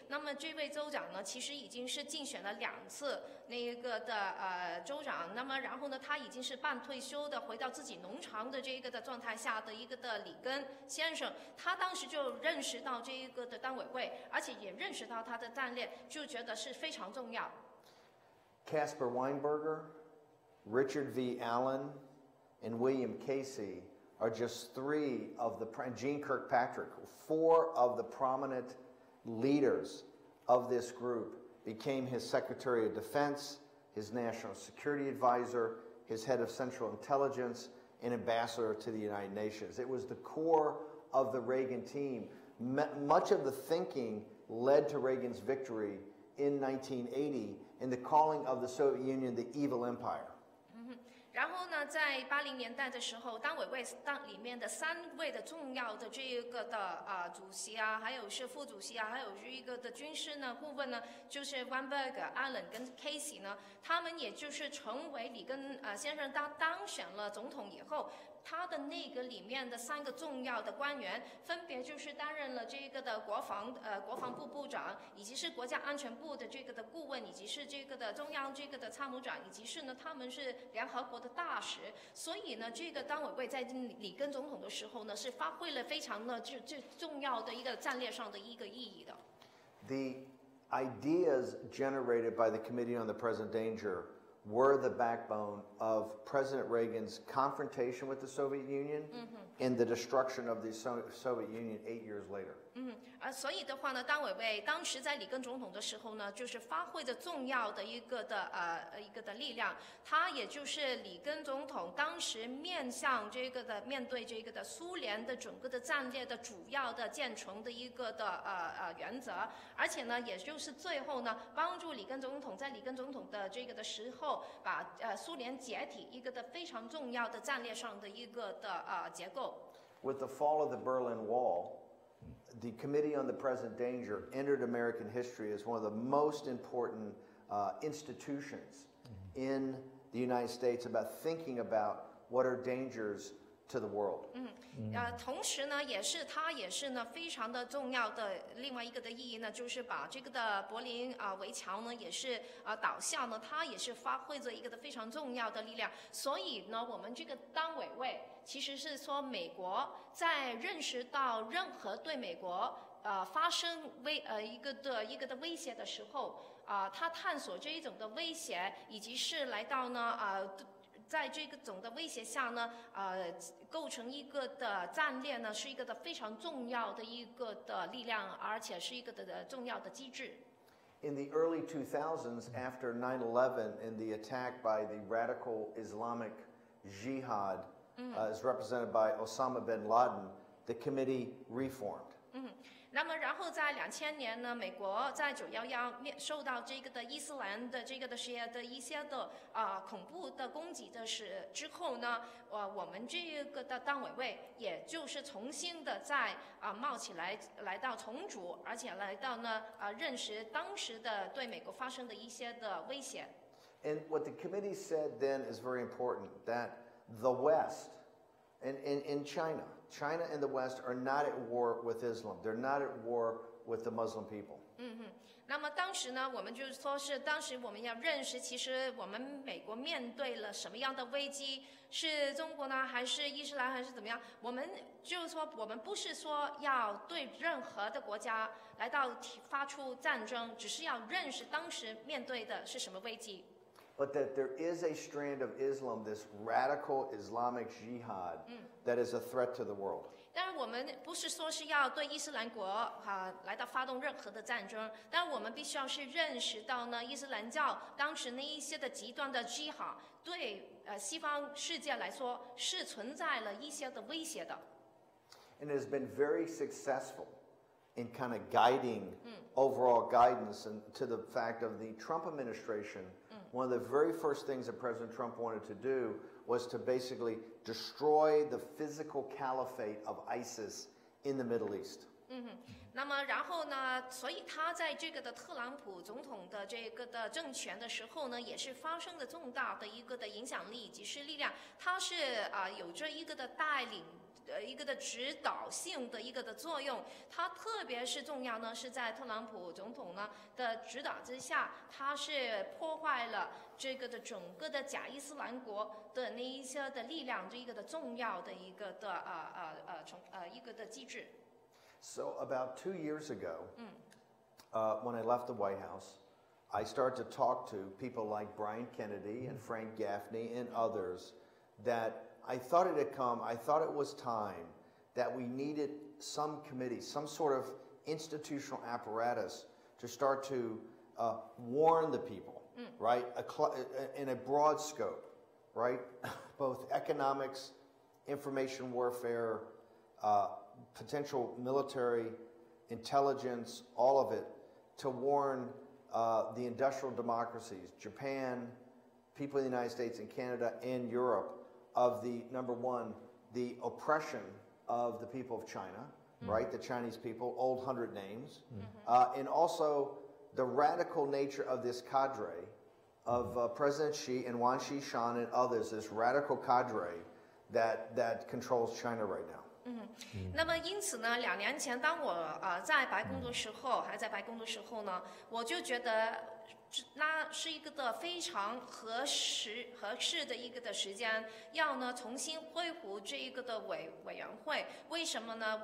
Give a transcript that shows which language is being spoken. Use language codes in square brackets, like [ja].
[zh] 那么这位州长呢，其实已经是竞选了2次那一个的州长，那么然后呢，他已经是半退休的回到自己农场的这个的状态下的一个的里根先生，他当时就认识到这一个的当委会，而且也认识到他的战略，就觉得是非常重要。 [en] Caspar Weinberger, Richard V. Allen, and William Casey are just 3 of the, Gene Kirkpatrick, 4 of the prominent leaders of this group became his Secretary of Defense, his National Security Advisor, his head of Central Intelligence, and ambassador to the United Nations. It was the core of the Reagan team. Much of the thinking led to Reagan's victory in 1980 in the calling of the Soviet Union the evil empire. [zh] 然后呢，在80年代的时候，当委会里面的3位的重要的这个的主席还有是副主席还有是一个的军事呢顾问呢，就是 Weinberger、Allen 跟 Casey 呢，他们也就是成为里根先生当选了总统以后，他的内阁里面的3个重要的官员，分别就是担任了这个的国防部部长，以及是国家安全部的这个的顾问，以及是这个的中央这个的参谋长，以及是呢他们是联合国的大使。所以呢，这个当委会在里根总统的时候呢，是发挥了非常的最重要的一个战略上的一个意义的。 [en] The ideas generated by the Committee on the Present Danger were the backbone of President Reagan's confrontation with the Soviet Union and the destruction of the Soviet Union 8 years later. [zh] 所以的话呢，当委会当时在里根总统的时候呢，就是发挥着重要的一个的力量，他也就是里根总统当时面对这个的苏联的整个的战略的主要的建成的一个的原则，而且呢，也就是最后呢，帮助里根总统在里根总统的这个的时候，把苏联解体一个的非常重要的战略上的一个的结构。 [en] With the fall of the Berlin Wall, the Committee on the Present Danger entered American history as one of the most important institutions in the United States about thinking about what are dangers to the world. [zh] 同时呢，它也是呢非常的重要的另外一个的意义呢，就是把这个的柏林围墙呢也是倒下呢，它也是发挥着一个的非常重要的力量。所以呢，我们这个当委会其实是说，美国在认识到任何对美国发生一个的威胁的时候，他探索这一种的威胁，以及是来到呢在这个种的威胁下呢，构成一个的战略呢，是一个的非常重要的一个的力量，而且是一个的重要的机制。 [en] In the early 2000s, after 9/11 and the attack by the radical Islamic Jihad, as represented by Osama bin Laden, the committee reformed. [zh] 那么，然后在2000年呢，美国在911受到这个的伊斯兰的这个的一些的恐怖的攻击的之后呢，我们这个的党委会也就是重新的在冒起来到重组，而且来到呢认识当时的对美国发生的一些的威胁。 [en] And what the committee said then is very important, that the West, in China and the West are not at war with Islam. They're not at war with the Muslim people. [zh] 那么当时呢，我们就是说是当时我们要认识，其实我们美国面对了什么样的危机？是中国呢，还是伊斯兰，还是怎么样？我们就是说，我们不是说要对任何的国家来到发出战争，只是要认识当时面对的是什么危机。 [en] But that there is a strand of Islam, this radical Islamic jihad, that is a threat to the world. [zh] 但是我们不是说是要对伊斯兰国来到发动任何的战争，但是我们必须要是认识到呢，伊斯兰教当时那一些的极端的基哈对西方世界来说是存在了一些的威胁的。 [en] And it has been very successful in kind of guiding overall guidance and to the fact of the Trump administration. One of the very first things that President Trump wanted to do was to basically destroy the physical caliphate of ISIS in the Middle East. [zh] 那么然后呢，所以他在这个的特朗普总统的这个的政权的时候呢，也是发生了重大的一个的影响力以及是力量，他是有着一个的带领。一个的指导性的一个的作用，它特别是重要呢，是在特朗普总统呢的指导之下，他是破坏了这个的整个的假伊斯兰国的那一些的力量，这一个的重要的一个的一个的机制。 [en] So about 2 years ago, when I left the White House, I started to talk to people like Brian Kennedy and Frank Gaffney and others that I thought it was time that we needed some committee, some sort of institutional apparatus to start to warn the people, right? In a broad scope, right? Both economics, information warfare, potential military, intelligence, all of it, to warn the industrial democracies, Japan, people in the United States and Canada and Europe, of the, number one, the oppression of the people of China, right? The Chinese people, old 100 names. And also the radical nature of this cadre of President Xi and Wang Qishan and others, this radical cadre that controls China right now. [zh] 那么因此呢，2年前当我在白宫的时候，还在白宫的时候呢，我就觉得那是一个的非常合适的一个的时间，要呢重新恢复这一个的委员会。为什么呢？